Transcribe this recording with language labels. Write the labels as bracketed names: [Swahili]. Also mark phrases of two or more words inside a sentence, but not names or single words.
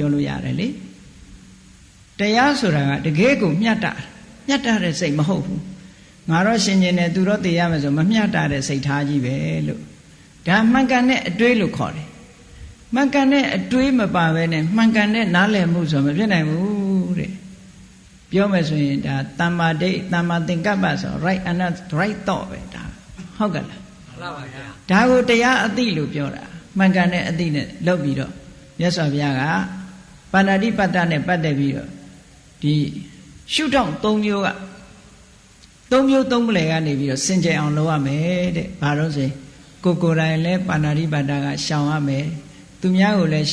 [Burmese] ပြောလို့ရတယ်လေတရားဆိုတာကတကယ်ကိုမျှတတဲ့စိတ်မဟုတ်ဘူးငါတော့ရှင်ကျင်တယ်သူတော့သိရမယ်ဆိုမမျှတတဲ့စိတ်ထားကြီးပဲလို့ဒါမှန်ကန်တဲ့အတွေးလို့ခေါ်တယ်မှန်ကန်တဲ့အတွေးမပါဘဲနဲ့မှန်ကန်တဲ့နားလည်မှုဆိုမဖြစ်နိုင်ဘူးတဲ့ပြောမယ်ဆိုရင်ဒါ [Pali] တမ္မာဒိဋ္ဌတမ္မာသင်္ကပ္ပ [Burmese] ဆို [English] right and right thought [Burmese] ပဲဒါဟုတ်ကဲ့လား မှန်ပါပါဗျာ ဒါကိုတရားအသိလို့ပြောတာမှန်ကန်တဲ့အသိနဲ့လုပ်ပြီးတော့မြတ်စွာဘုရားကပါဏာတိပါဒနဲ့ပတ်သက်ပြီးတော့ဒီရှုထောင့်၃မျိုးက၃မျိုး၃ပလယ်ကနေပြီးတော့စင်ကြယ်အောင်လုပ်ရမယ်တဲ့ဘာလို့ဆိုရင်ကိုယ်တိုင်လည်းပါဏာတိပါဒကရှောင်ရမယ်သူများကိုလည်း